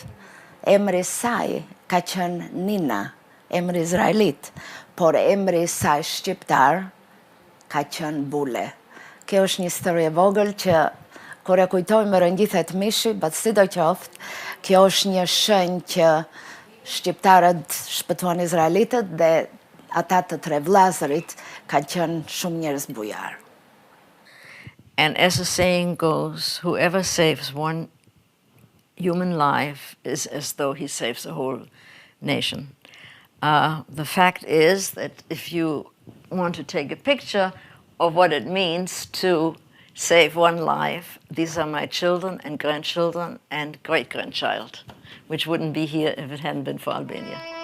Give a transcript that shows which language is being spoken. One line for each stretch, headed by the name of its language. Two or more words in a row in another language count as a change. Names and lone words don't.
Albanian: Emri saj ka qenë Nina, emri izraelit, por emri saj shqiptar ka qenë Bule. Kjo është një histori e vogël që kur e kujtoj më rëngjithet mishi, sidoqoftë, kjo është një shenjë që shqiptarët shpëtuan izraelitët dhe ata të tre vllazërit kanë qenë shumë njerëz bujar.
English: And as the saying goes, whoever saves one human life is as though he saves a whole nation. The fact is that if you want to take a picture of what it means to save one life, these are my children and grandchildren and great-grandchild, which wouldn't be here if it hadn't been for Albania.